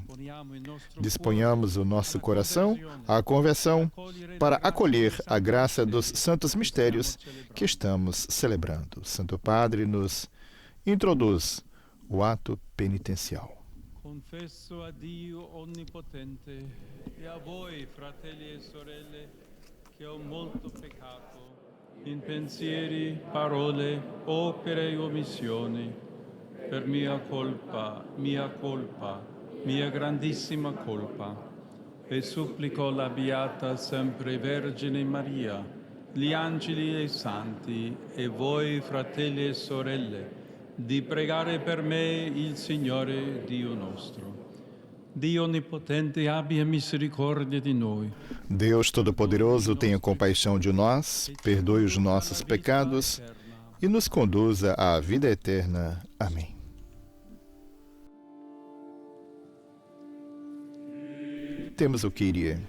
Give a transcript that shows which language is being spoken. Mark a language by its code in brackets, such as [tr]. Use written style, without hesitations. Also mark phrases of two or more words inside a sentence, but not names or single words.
[pt] Disponhamos o nosso coração à conversão para acolher a graça dos santos mistérios que estamos celebrando. Santo Padre nos introduz o ato penitencial. [it] Confesso a Dio Onnipotente e a voi, fratelli e sorelle, che ho molto peccato in pensieri, parole, opere e omissioni, per mia colpa, mia grandissima colpa. E supplico la Beata sempre Vergine Maria, gli angeli e i santi, e voi, fratelli e sorelle, di pregare per me il Signore Dio nostro. Dio Onnipotente abbia misericordia di noi. [pt] Deus Todo-Poderoso, tenha compaixão de nós, perdoe os nossos pecados e nos conduza à vida eterna. Amém. Temos o Kyrie.